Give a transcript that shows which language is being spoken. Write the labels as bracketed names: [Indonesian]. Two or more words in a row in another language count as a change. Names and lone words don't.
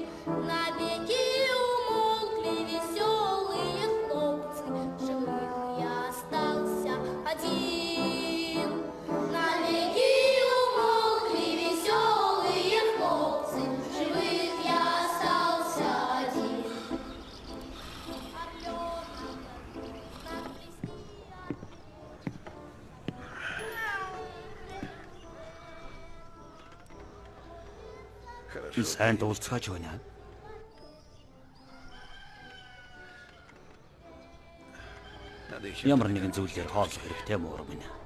[Russian] Навеки умолкли веселые хлопцы, в живых я остался один. Навеки умолкли веселые хлопцы, в живых я остался один. [Mongolian] Сайн дуулцгааж байна. Ямар нэгэн зүйлээр хооллох хэрэгтэй муур минь.